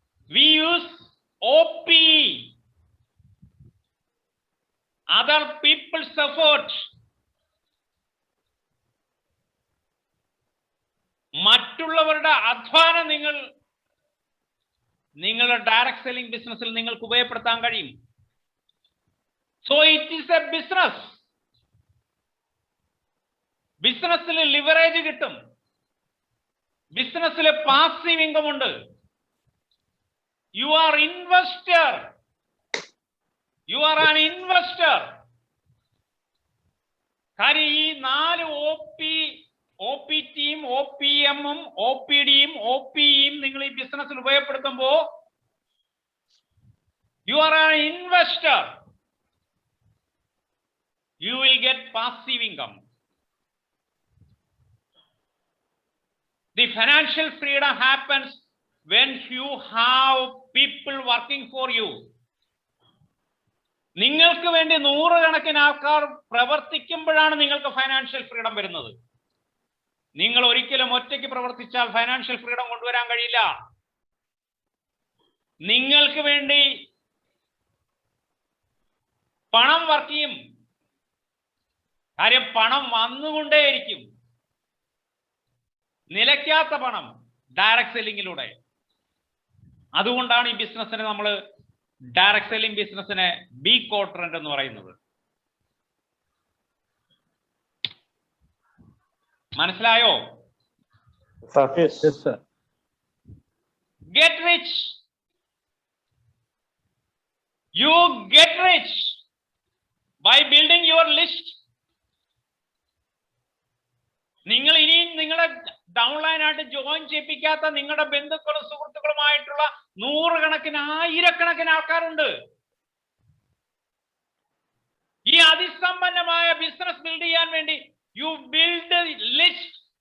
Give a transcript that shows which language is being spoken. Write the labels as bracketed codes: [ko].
[en] we use OPE, other people's effort. [ml] മറ്റുള്ളവരുടെ അധ്വാനം നിങ്ങളുടെ ഡയറക്ട് സെല്ലിംഗ് ബിസിനസ്സിൽ നിങ്ങൾക്ക് ഉപയോഗപ്പെടുത്താൻ കഴിയും. [en] So it is a business. [ml] ബിസിനസ്സിൽ ലിവറേജ് കിട്ടും. ബിസിനസ്സിൽ പാസീവ് ഇൻകം ഉണ്ട്. [en] You are investor. You are an investor. [ml] കാര്യം ഈ 4 OPTയും OPMും OPDയും OPEയും നിങ്ങൾ ഈ ബിസിനസ്സിൽ ഉപയോഗപ്പെടുത്തുമ്പോ [en] You are an investor. You will get passive income. The financial freedom happens when you have people working for you. [ml] നിങ്ങൾക്ക് വേണ്ടി 100 കണക്കിന് ആൾക്കാർ പ്രവർത്തിക്കുമ്പോഴാണ് നിങ്ങൾക്ക് ഫൈനാൻഷ്യൽ ഫ്രീഡം വരുന്നത്. നിങ്ങൾ ഒരിക്കലും ഒറ്റയ്ക്ക് പ്രവർത്തിച്ചാൽ ഫൈനാൻഷ്യൽ ഫ്രീഡം കൊണ്ടുവരാൻ കഴിയില്ല. നിങ്ങൾക്ക് വേണ്ടി പണം വർക്ക് ചെയ്യും. കാര്യം പണം വന്നുകൊണ്ടേയിരിക്കും. നിലയ്ക്കാത്ത പണം ഡയറക്ട് സെല്ലിങ്ങിലൂടെ. അതുകൊണ്ടാണ് ഈ ബിസിനസ്സിനെ നമ്മൾ ഡയറക്ട് സെല്ലിംഗ് ബിസിനസ്സിനെ ബി ക്വാഡ്രന്റ് എന്ന് പറയുന്നത്. മനസ്സിലായോ? [en] Yes, sir. Get rich. You get rich by building your list. [ml] നിങ്ങൾ ഇനിയും നിങ്ങളെ ഡൗൺലൈൻ ആയിട്ട് ജോയിൻ ചെയ്യിപ്പിക്കാത്ത നിങ്ങളുടെ ബന്ധുക്കളും സുഹൃത്തുക്കളുമായിട്ടുള്ള 100 കണക്കിന് 1000 കണക്കിന് ആൾക്കാരുണ്ട്. ഈ അതിസമ്പന്നമായ ബിസിനസ് ബിൽഡ് ചെയ്യാൻ വേണ്ടി [en] You build list.